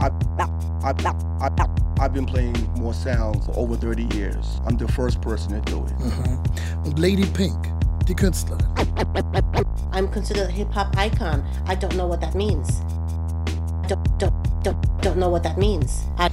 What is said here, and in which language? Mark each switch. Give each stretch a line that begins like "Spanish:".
English: I've been playing more sounds for over 30 years. I'm the first person to do it. Uh-huh.
German: Und Lady Pink, die Künstlerin.
English: I'm considered a hip-hop icon. I don't know what that means. Don't know what that means.